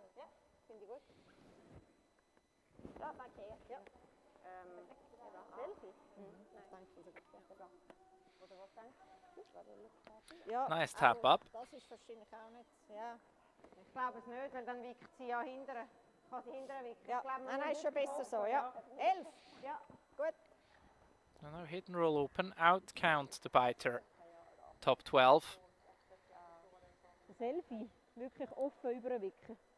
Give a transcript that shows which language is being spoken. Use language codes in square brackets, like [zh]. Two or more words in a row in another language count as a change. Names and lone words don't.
[de] Ja, finde ich gut. [sv] Bra markerat. Ja. [de] Selfie? Ja. [en] Nice tap up. [de] Das ist wahrscheinlich auch nicht. Ja. Ich glaube es nicht, weil dann wickt sie ja hinterher. Kann sie hinterher wicken. Ja. Nein, ist schon besser so, ja. 11. Ja, gut. [en] Another hit and roll open. Out count the biter. Top 12. [de] Selfie, wirklich offen überwicken.